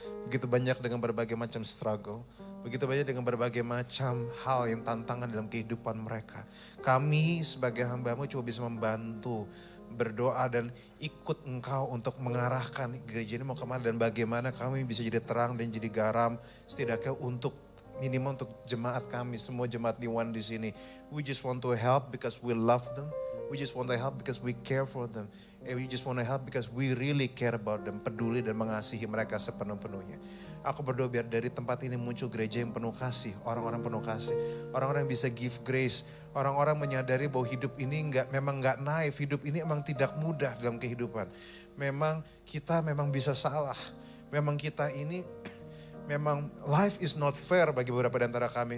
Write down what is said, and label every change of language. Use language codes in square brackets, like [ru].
[id] Begitu banyak dengan berbagai macam struggle. Begitu banyak dengan berbagai macam hal yang tantangan dalam kehidupan mereka. Kami sebagai hamba-Mu cuma bisa membantu, berdoa dan ikut Engkau untuk mengarahkan gereja ini mau kemana dan bagaimana kami bisa jadi terang dan jadi garam setidaknya untuk minimal untuk jemaat kami, semua jemaat di One di sini. [en] We just want to help because we love them. We just want to help because we care for them. And we just want to help because we really care about them. [id] Peduli dan mengasihi mereka sepenuh-penuhnya. Aku berdoa biar dari tempat ini muncul gereja yang penuh kasih. Orang-orang penuh kasih. Orang-orang yang bisa give grace. Orang-orang menyadari bahwa hidup ini memang nggak naif. Hidup ini memang tidak mudah dalam kehidupan. Memang kita memang bisa salah. Memang kita ini, memang life is not fair bagi beberapa di antara kami.